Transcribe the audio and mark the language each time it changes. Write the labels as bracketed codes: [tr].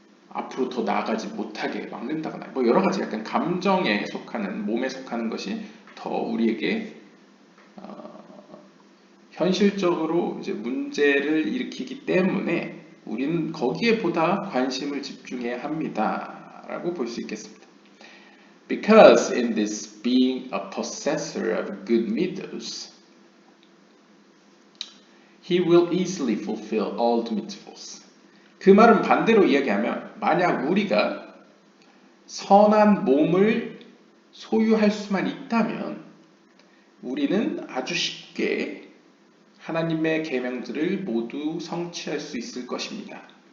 [ko] 앞으로 더 나아가지 못하게 막는다거나 뭐 여러 가지 약간 감정에 속하는 몸에 속하는 것이 더 우리에게 현실적으로 이제 문제를 일으키기 때문에 우리는 거기에 보다 관심을 집중해야 합니다. 라고 볼 수 있겠습니다. [en] Because in this being a possessor of good mitzvos, he will easily fulfill all the mitzvos. [ko] 그 말은 반대로 이야기하면 만약 우리가 선한 몸을 소유할 수만 있다면 우리는 아주 쉽게 하나님의 계명들을 모두 성취할 수 있을 것입니다.